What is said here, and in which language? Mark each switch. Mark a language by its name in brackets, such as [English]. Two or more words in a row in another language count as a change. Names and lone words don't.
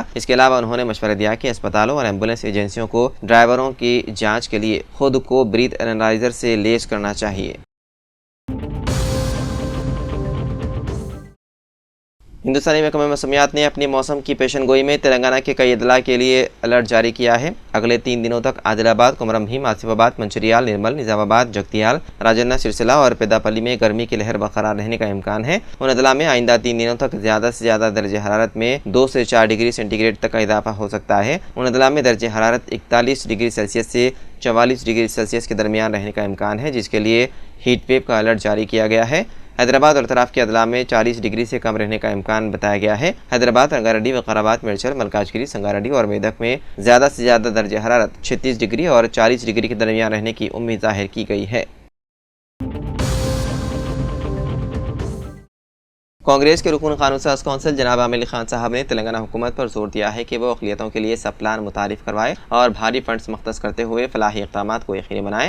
[Urdu] اس کے علاوہ انہوں نے مشورہ دیا کہ اسپتالوں اور ایمبولینس ایجنسیوں کو ڈرائیوروں کی جانچ کے لیے خود کو بریتھ اینالائزر سے لیس کرنا چاہیے۔ ہندوستانی محکمہ موسمیات نے اپنی موسم کی پیشن گوئی میں تلنگانہ کے کئی اضلاع کے لیے الرٹ جاری کیا ہے۔ اگلے 3 دنوں تک عادل آباد، کمرم بھیم، آصف آباد، منچریال، نرمل، نظام آباد، جگتیال، راجنا، سرسلہ اور پیدا پلی میں گرمی کی لہر برقرار رہنے کا امکان ہے۔ ان اضلاع میں آئندہ 3 دنوں تک زیادہ سے زیادہ درجہ حرارت میں 2 سے 4 ڈگری سینٹی گریڈ تک کا اضافہ ہو سکتا ہے۔ ان اضلاع میں درجہ حرارت 41 ڈگری سیلسیس سے 44 ڈگری سیلسیس کے درمیان رہنے کا امکان ہے، جس کے لیے ہیٹ ویو کا الرٹ جاری کیا گیا ہے۔ حیدرآباد اور اطراف کے اضلاع میں 40 ڈگری سے کم رہنے کا امکان بتایا گیا ہے۔ حیدرآباد، رنگاریڈی، وقارآباد، میڈچل، ملکاجگیری، سنگاریڈی اور میدک میں زیادہ سے زیادہ درجہ حرارت 36 ڈگری اور 40 ڈگری کے درمیان رہنے کی امید ظاہر کی گئی ہے۔ کانگریس کے رکن قانون ساز کونسل جناب عامر علی خان صاحب نے تلنگانہ حکومت پر زور دیا ہے کہ وہ اقلیتوں کے لیے سب پلان متعارف کروائے اور بھاری فنڈز مختص کرتے ہوئے فلاحی اقدامات کو یقینی بنائے۔